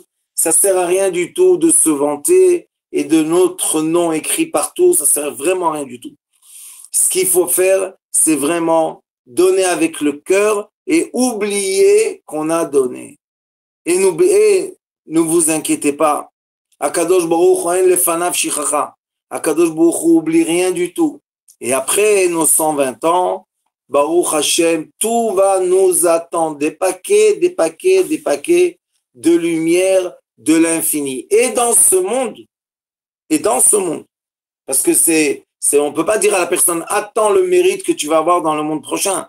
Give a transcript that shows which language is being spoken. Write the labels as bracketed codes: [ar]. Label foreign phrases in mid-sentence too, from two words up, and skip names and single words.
[fr] Ça sert à rien du tout de se vanter et de notre nom écrit partout, ça sert vraiment à rien du tout. Ce qu'il faut faire, c'est vraiment donner avec le cœur et oublier qu'on a donné. Et ne vous inquiétez pas. [he] הקדוש ברוך הוא אין לפניו שכחה. [fr] Akadosh Baruch Hu oublie rien du tout. Et après nos 120 ans, [he] ברוך השם, [fr] tout va nous attendre. Des paquets de lumière de l'infini. Et dans ce monde, parce que on peut pas dire à la personne, attends le mérite que tu vas avoir dans le monde prochain.